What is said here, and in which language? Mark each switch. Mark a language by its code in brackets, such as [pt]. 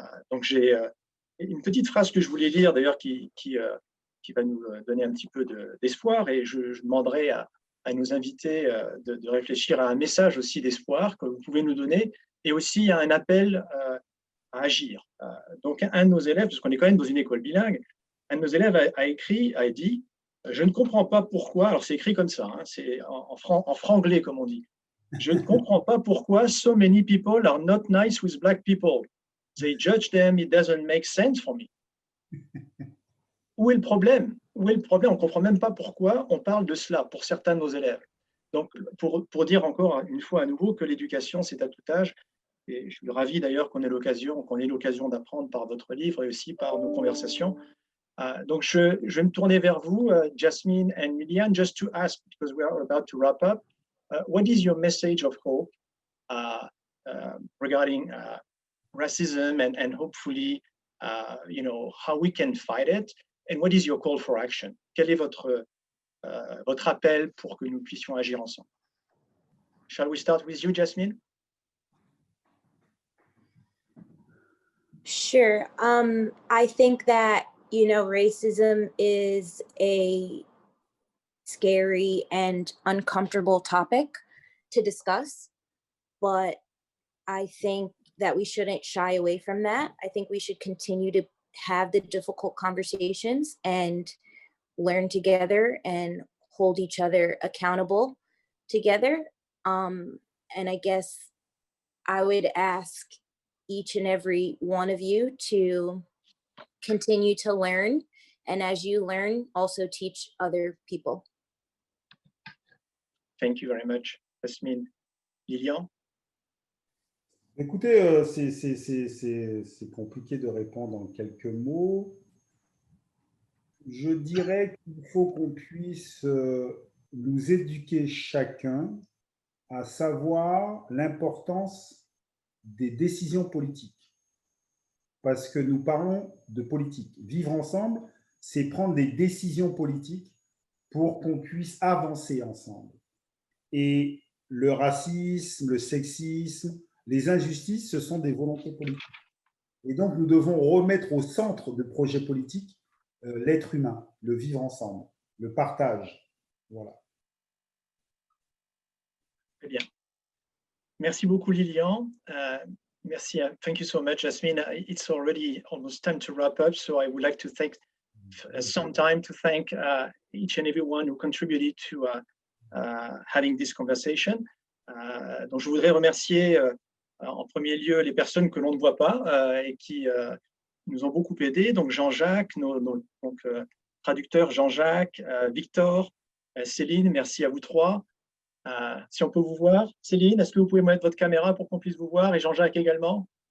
[fr] Donc, j'ai une petite phrase que je voulais lire, d'ailleurs, qui va nous donner un petit peu d'espoir, et je demanderai à nos invités de réfléchir à un message aussi d'espoir que vous pouvez nous donner, et aussi à un appel à agir. Donc, un de nos élèves, parce qu'on est quand même dans une école bilingue, un de nos élèves a dit « Je ne comprends pas pourquoi », alors c'est écrit comme ça, hein, c'est en franglais, comme on dit, « Je ne comprends pas pourquoi [en] so many people are not nice with black people. They judge them, it doesn't make sense for me. » [fr] Où est le problème? Où est le problème? On ne comprend même pas pourquoi on parle de cela pour certains de nos élèves. Donc, pour dire encore une fois à nouveau que l'éducation, c'est à tout âge. Et je suis ravi d'ailleurs qu'on ait l'occasion d'apprendre par votre livre et aussi par nos conversations. Donc, je vais me tourner vers vous, [en] Jasmine and Liliane, just to ask, because we are about to wrap up, what is your message of hope regarding racism and hopefully, how we can fight it? And what is your call for action? [fr] Quel est votre appel pour que nous puissions agir ensemble? [en] Shall we start with you, Jasmine? Sure. I think that, racism is a scary and uncomfortable topic to discuss, but I think that we shouldn't shy away from that. I think we should continue to have the difficult conversations and learn together and hold each other accountable together. And I guess I would ask each and every one of you to continue to learn, and as you learn, also teach other people. Thank you very much, Jasmine. Lilian? [fr] Écoutez, c'est compliqué de répondre en quelques mots. Je dirais qu'il faut qu'on puisse nous éduquer chacun à savoir l'importance des décisions politiques. Parce que nous parlons de politique. Vivre ensemble, c'est prendre des décisions politiques pour qu'on puisse avancer ensemble. Et le racisme, le sexisme, les injustices, ce sont des volontés politiques. Et donc, nous devons remettre au centre de projets politiques l'être humain, le vivre ensemble, le partage. Voilà. Très bien. Merci beaucoup, Lilian. Merci. [en] Thank you so much, Jasmine. It's already almost time to wrap up, so I would like to take some time to thank each and everyone who contributed to having this conversation. [fr] Donc, je voudrais remercier en premier lieu les personnes que l'on ne voit pas et qui nous ont beaucoup aidés. Donc, Jean-Jacques, nos traducteurs Jean-Jacques, Victor, Céline, merci à vous trois. Si on peut vous voir. Céline, est-ce que vous pouvez mettre votre caméra pour qu'on puisse vous voir? Et Jean-Jacques également.